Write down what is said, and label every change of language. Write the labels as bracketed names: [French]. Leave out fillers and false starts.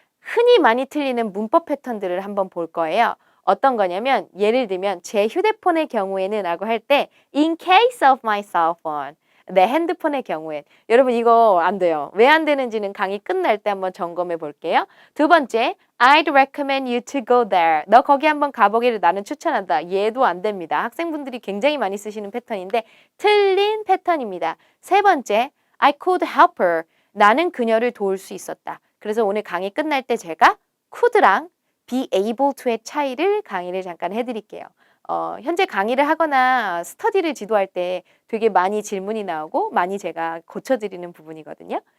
[Korean] 흔히 많이 틀리는 문법 패턴들을 한번 볼 거예요. 어떤 거냐면 예를 들면 제 휴대폰의 경우에는 라고 할 때 [English] in case of my cell phone [Korean] 내 핸드폰의 경우엔 여러분 이거 안 돼요. 왜 안 되는지는 강의 끝날 때 한번 점검해 볼게요. 두 번째 [English] I'd recommend you to go there. [Korean] 너 거기 한번 가보기를 나는 추천한다. 얘도 안 됩니다. 학생분들이 굉장히 많이 쓰시는 패턴인데 틀린 패턴입니다. 세 번째 [English] I could help her. [Korean] 나는 그녀를 도울 수 있었다. 그래서 오늘 강의 끝날 때 제가 could랑 be able to의 차이를 강의를 잠깐 해드릴게요. 현재 강의를 하거나 스터디를 지도할 때 되게 많이 질문이 나오고 많이 제가 고쳐드리는 부분이거든요.